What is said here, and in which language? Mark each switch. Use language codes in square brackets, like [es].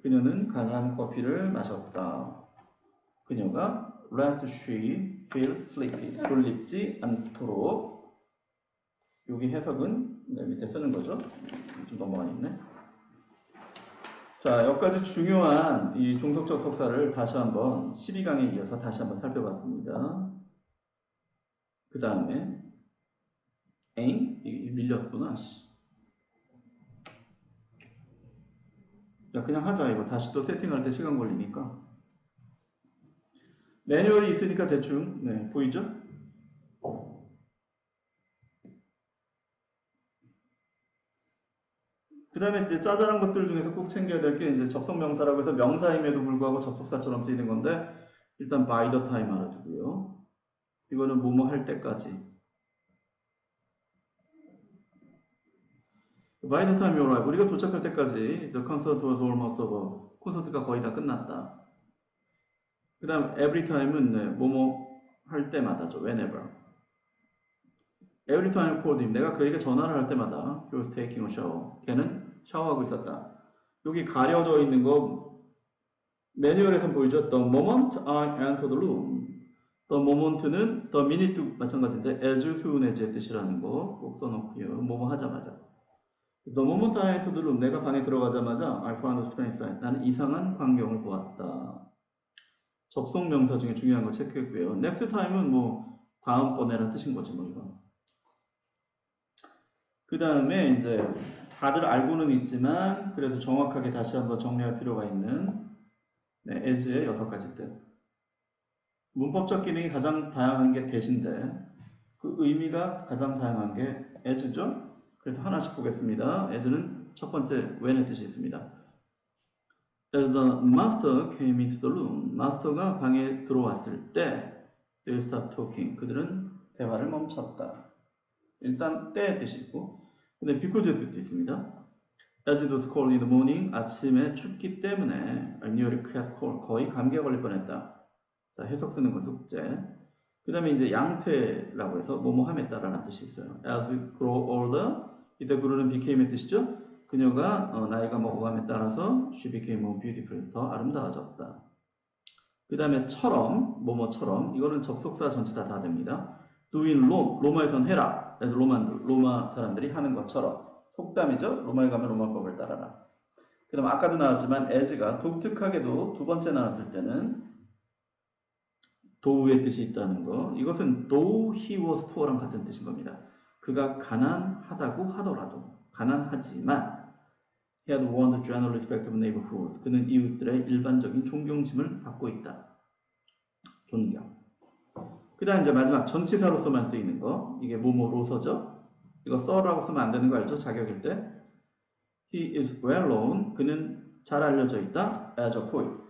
[ko] 그녀는 강한 커피를 마셨다. 그녀가 [en] lest she feel sleepy. [ko] 졸립지 않도록. 여기 해석은 네, 밑에 쓰는 거죠. 좀 넘어가 있네. 자, 여기까지 중요한 이 종속적 속사를 다시 한번 12강에 이어서 다시 한번 살펴봤습니다. 그 다음에 이게 밀렸구나. 자, 그냥 하자. 이거 다시 또 세팅할 때 시간 걸리니까. 매뉴얼이 있으니까 대충 네, 보이죠? 그 다음에 이제 짜잘한 것들 중에서 꼭 챙겨야 될 게 이제 접속명사라고 해서 명사임에도 불구하고 접속사처럼 쓰이는 건데 일단 by the time 알아두고요. 이거는 뭐뭐 할 때까지. [en] by the time you arrive. [ko] 우리가 도착할 때까지 [en] the concert was almost over. [ko] 콘서트가 거의 다 끝났다. 그 다음 every time은 네, 뭐뭐 할 때마다죠. whenever. [en] every time I called him. [ko] 내가 그에게 전화를 할 때마다 [en] he was taking a shower. [ko] 걔는 샤워하고 있었다. 여기 가려져 있는 거 매뉴얼에선 보이죠? [en] The moment I entered the room. [ko] The moment는 the minute도 마찬가지인데 as soon as의 뜻이라는 거 꼭 써놓고요. 뭐뭐 하자마자. [en] The moment I entered the room. [ko] 내가 방에 들어가자마자 [en] I found a strange sight. [ko] 나는 이상한 광경을 보았다. 접속 명사 중에 중요한 거 체크했고요. Next time은 뭐 다음번에라는 뜻인 거지 뭐 이거. 그 다음에 이제 다들 알고는 있지만 그래도 정확하게 다시 한번 정리할 필요가 있는 as의 6가지 뜻. 문법적 기능이 가장 다양한 게 대신데 그 의미가 가장 다양한 게 as죠. 그래서 하나씩 보겠습니다. as는 첫 번째 when의 뜻이 있습니다. [en] As the master came into the room, [ko] 마스터가 방에 들어왔을 때 [en] they stopped talking. [ko] 그들은 대화를 멈췄다. 일단 때의 뜻이 있고 근데 because의 뜻도 있습니다. [en] As it was cold in the morning, [ko] 아침에 춥기 때문에 [en] I nearly caught cold, [ko] 거의 감기에 걸릴 뻔했다. 자, 해석 쓰는 건 숙제. 그 다음에 이제 양태라고 해서 뭐뭐함에 따라라는 뜻이 있어요. As we grow older, 이때 그루는 became의 뜻이죠. 그녀가 나이가 먹어감에 따라서 [en] she became more beautiful, [ko] 더 아름다워졌다. 그 다음에 처럼, 뭐뭐처럼, 이거는 접속사 전체 다 됩니다. doing Rome, 로마에선 해라. 그래서 로마 사람들이 하는 것처럼. 속담이죠. 로마에 가면 로마법을 따라라. 그 다음 아까도 나왔지만 as가 독특하게도 두 번째 나왔을 때는 도우의 뜻이 있다는 거. 이것은 [en] though he was poor [ko] 랑 같은 뜻인 겁니다. 그가 가난하다고 하더라도 가난하지만 [en] he had won the general respect of neighborhood. [ko] 그는 이웃들의 일반적인 존경심을 받고 있다. 존경. 그 다음 이제 마지막 전치사로서만 쓰이는 거. 이게 뭐뭐로서죠. 이거 써라고 쓰면 안 되는 거 알죠? [en] 자격일 때. He is well known. [ko] 그는 잘 알려져 있다. [en] as a poet.